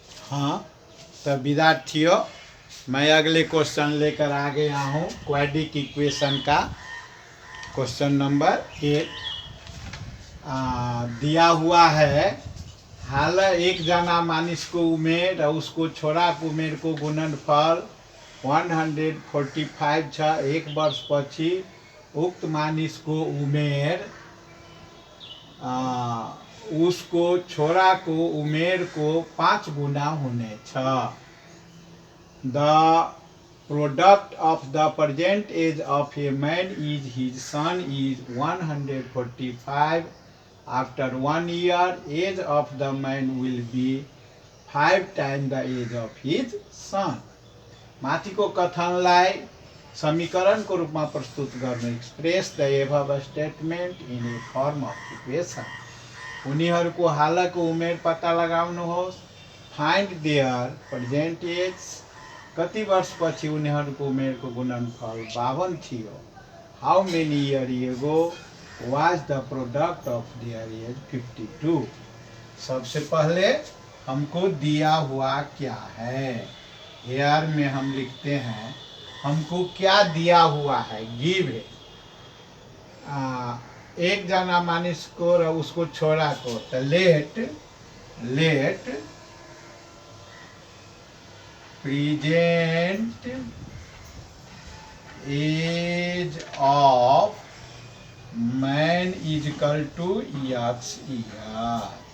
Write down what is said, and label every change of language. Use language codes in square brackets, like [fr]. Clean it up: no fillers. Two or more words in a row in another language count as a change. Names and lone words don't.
[hi] हाँ, तो विद्यार्थियों, मैं अगले क्वेश्चन लेकर आ गया हूँ [en] quadratic equation [hi] का। [en] question number [hi] 8 दिया हुआ है। [ne] हाल एक जना मानिस को उमेर और उसको छोरा को उमेर को गुणनफल 145 छ। एक वर्ष पछि उक्त मानिस को उमेर उसको छोरा को उमेर को 5 गुना होने छ। [en] The product of the present age of a man is his son is 145. After 1 year age of the man will be 5 times the age of his son. [ne] माथिको कथनलाई समीकरणको रूपमा प्रस्तुत गर्नु। [en] Express the above statement in a form of equation. [ne] उनीहरूको हालको उमेर पत्ता लगाउनुहोस्। [en] Find their present age. [ne] कति वर्षपछि उनीहरूको उमेरको गुणनफल 52 थियो। [en] How many year ago was the product of their age 52. [hi] सबसे पहले हमको दिया हुआ क्या है, हेयर में हम लिखते हैं हमको क्या दिया हुआ है, गिव है। [ne] एक जना मानिस को और उसको छोरा को, [en] तो let present age of man is equal to x year.